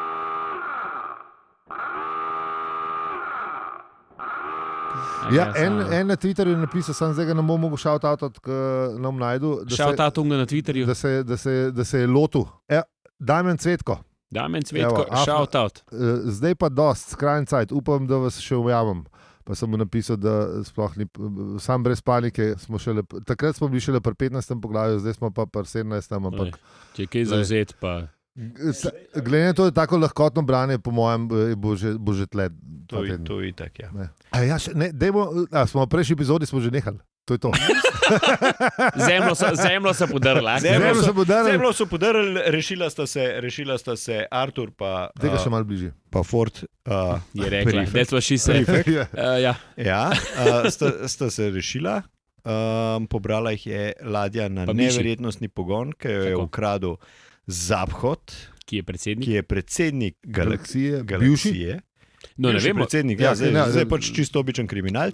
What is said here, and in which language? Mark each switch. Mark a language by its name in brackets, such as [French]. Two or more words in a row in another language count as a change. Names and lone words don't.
[Slovenian] Ja, en na Twitterju je napisal, sam zdaj ga ne bom mogel shout-outat, ko nam najdu. Shout-outat na Twitterju. Da se je lotil. Damjan Cvetko. Damjan Cvetko, shout-out. Zdaj pa dost, skrajni cajt, upam, da vas še ujamem. Pa sem mu napisal, da sploh ni, sam brez panike, takrat smo bili šele pri 15. poglavju, zdaj smo pa pri 17. ampak... Če je kaj zauzet, pa... Glede na to, je tako lahkotno branje, po mojem, bo že tle. To je tak, ja. Smo v prejšnji epizodi smo že nehali. To je to. Zemljo so podarili. Zemljo so podarili, rešila sta se Artur pa... Tega še malo bližje. Pa Ford. Je rekla, [English] that's what she said. [Slovenian] Sta se rešila. Pobrala jih je ladja na neverjetnostni pogon, ki jo je ukradel Zaphod, ki je predsednik galaksije. No, ne vem, predsednik, zdaj pač čisto običen kriminalc.